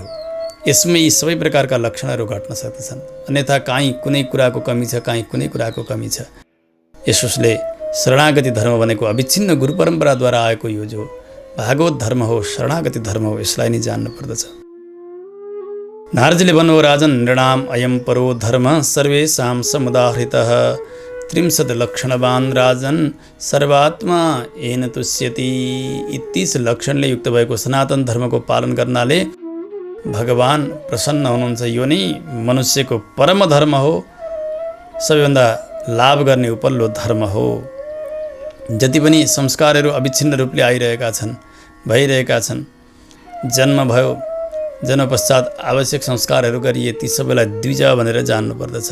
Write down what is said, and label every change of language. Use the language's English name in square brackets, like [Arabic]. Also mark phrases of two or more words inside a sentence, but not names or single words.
[Nepali] यसमै यी सबै प्रकारका लक्षणहरू घट्न सक्दछन्। अन्यथा काहीँ कुनै कुराको कमी छ, काहीँ कुनै कुराको कमी छ। यसोस्ले शरणागति धर्म भनेको अविच्छिन्न गुरु परम्पराद्वारा आएको यो जो भागवत धर्म हो, शरणागति धर्म हो, यसलाई नै जान्नु पर्दछ। नारदजीले भन्नुभयो, [Sanskrit] राजन नृणाम अयम परो धर्म सर्वेषां समुदाहृतः 30 लक्षणवान राजन सर्वात्मा येन तुष्यति। [Nepali] 30 लक्षणले युक्त भएको सनातन धर्मको पालन गर्नाले भगवान प्रसन्न हुनुहुन्छ। यो नै मनुष्यको परम धर्म हो, सबैभन्दा लाभ गर्ने उपल्लो धर्म हो। जति पनि संस्कारहरू अविच्छिन्न रूपले आइरहेका छन्, भइरहेका छन्, जन्म भयो, जन्म पश्चात आवश्यक संस्कारहरू गरिए, ती सबैलाई द्विज भनेर जान्नु पर्दछ।